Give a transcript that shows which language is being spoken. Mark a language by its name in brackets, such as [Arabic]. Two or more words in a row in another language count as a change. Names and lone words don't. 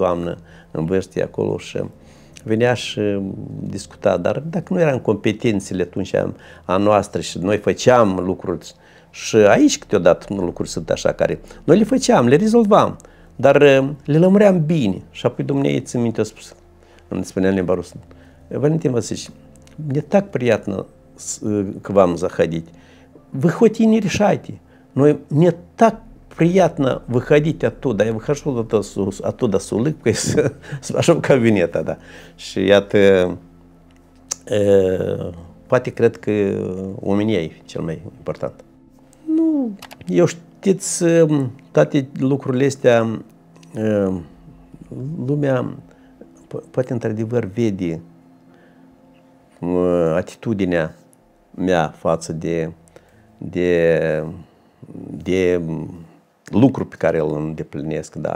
[Romanian] doamnă în vârstă acolo și venea și discuta, dar dacă nu eram competențele atunci a noastră și noi făceam lucruri și aici câteodată lucruri sunt așa care noi le făceam, le rezolvam, dar le lămuream bine și apoi Dumnezeu țin minte a spus, îmi spunea în limba rusă, Valentin Vasiliевич, [Russian] мне так приятно к вам заходить. Вы хоть и не решайте, но мне так приятно выходить оттуда. Я выхожу оттуда с улыбкой, с вашего кабинета, да. [Romanian] Și iată, poate cred că omenia e cel mai important. Nu, eu știți, toate lucrurile astea, lumea poate într-adevăr vede atitudinea mea față de lucru pe care îl îndeplinesc, da.